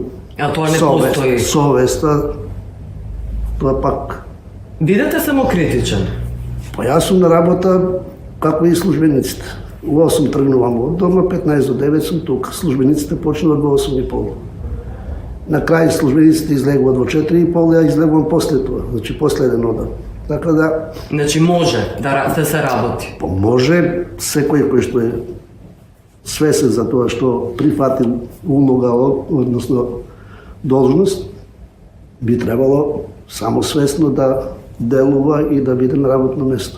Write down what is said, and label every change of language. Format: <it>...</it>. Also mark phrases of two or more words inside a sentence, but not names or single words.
<mk>А тоа не постои. Совеста, тоа пак. Бидете самокритичен. Па јас сум на работа како и службениците. У 8 тргнувам од дома, 15 до 9 сум тука. Службениците почнуват во 8:30.</mk> <sr>Na kraju</sr> <mk>službenicите излегуваат во 4,5, ја излегувам после тоа, значи после еден одан. Така да, Значи може да се работи. може секој кој што е свесен за тоа што прифатил улога, односно должност, би требало самосвесно да делува и да биде на работно место.</mk>